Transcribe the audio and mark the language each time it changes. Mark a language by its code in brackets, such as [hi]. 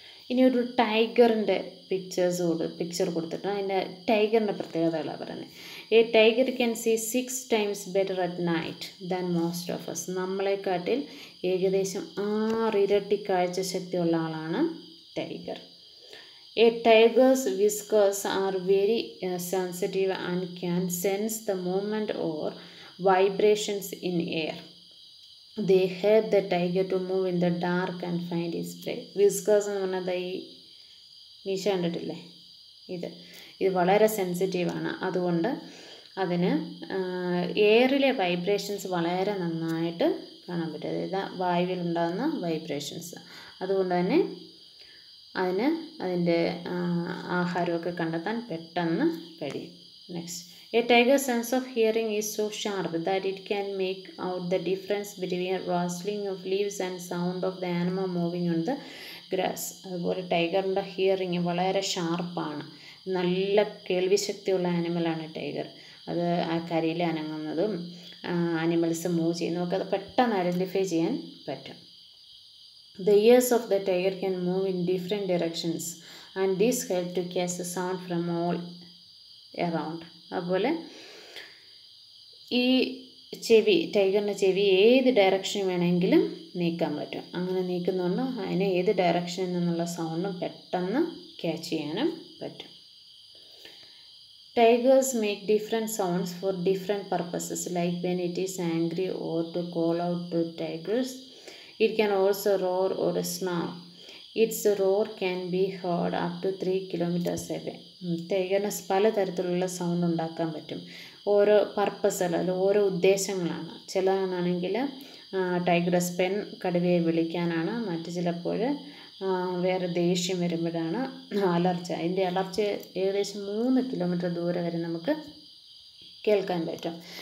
[ml] ഇനി ഒരു ടൈഗറിൻ്റെ പിക്ചർ കൊടുത്തിട്ട് അതിൻ്റെ ടൈഗറിൻ്റെ പ്രത്യേകതകളാണ് പറയുന്നത്. [en] A tiger can see 6 times better at night than most of us. [ml] നമ്മളെക്കാട്ടിൽ ഏകദേശം 6 ഇരട്ടി കാഴ്ച ശക്തിയുള്ള ആളാണ് tiger. [en] A tiger's whiskers are very sensitive and can sense the movement or vibrations in air. They help the tiger to move in the dark and find its prey. [ml] Whiskers എന്ന് പറഞ്ഞാൽ ഈ മീശ കണ്ടിട്ടില്ലേ, ഇത് വളരെ സെൻസിറ്റീവാണ്. അതുകൊണ്ട് അതിന് എയറിലെ വൈബ്രേഷൻസ് വളരെ നന്നായിട്ട് കാണാൻ പറ്റും. അതായത് വായുവിലുണ്ടാകുന്ന വൈബ്രേഷൻസ്. അതുകൊണ്ട് തന്നെ അതിന് അതിൻ്റെ ആഹാരമൊക്കെ കണ്ടെത്താൻ പെട്ടെന്ന് കഴിയും. [en] Next, a tiger sense of hearing is so sharp that it can make out the difference between rustling of leaves and sound of the animal moving on the grass. [ml] അതുപോലെ ടൈഗറിൻ്റെ ഹിയറിങ് വളരെ ഷാർപ്പാണ്. നല്ല കേൾവിശക്തിയുള്ള ആനിമലാണ് ടൈഗർ. അത് ആ കരിയിൽ അനങ്ങുന്നതും ആനിമൽസ് മൂവ് ചെയ്യുന്നതൊക്കെ അത് പെട്ടെന്ന് identify ചെയ്യാൻ പറ്റും. [en] The ears of the tiger can move in different directions and this help to catch the sound from all around. [ml] അതുപോലെ ഈ ടൈഗറിൻ്റെ ചെവി ഏത് ഡയറക്ഷൻ വേണമെങ്കിലും നീക്കാൻ പറ്റും. അങ്ങനെ നീക്കുന്നതുകൊണ്ട് അതിന് ഏത് ഡയറക്ഷനിൽ നിന്നുള്ള സൗണ്ടും പെട്ടെന്ന് ക്യാച്ച് ചെയ്യാനും പറ്റും. [en] Tigers make different sounds for different purposes, like when it is angry or to call out to tigers. It can also roar or snarl. Its roar can be heard up to 3 kilometers away. [ml] ടൈഗറിന് പലതരത്തിലുള്ള sound ഉണ്ടാക്കാൻ പറ്റും. ഓരോ പർപ്പസുകൾ, അല്ല ഓരോ ഉദ്ദേശങ്ങളാണ്. ചിലതാണെങ്കിൽ tiger സ്പെൻ കടുവയെ വിളിക്കാനാണ്. മറ്റ് ചിലപ്പോൾ വേറെ ദേഷ്യം വരുമ്പോഴാണ്. അലർച്ച, അതിൻ്റെ അലർച്ച ഏകദേശം 3 കിലോമീറ്റർ ദൂരെ വരെ നമുക്ക് കേൾക്കാൻ പറ്റും.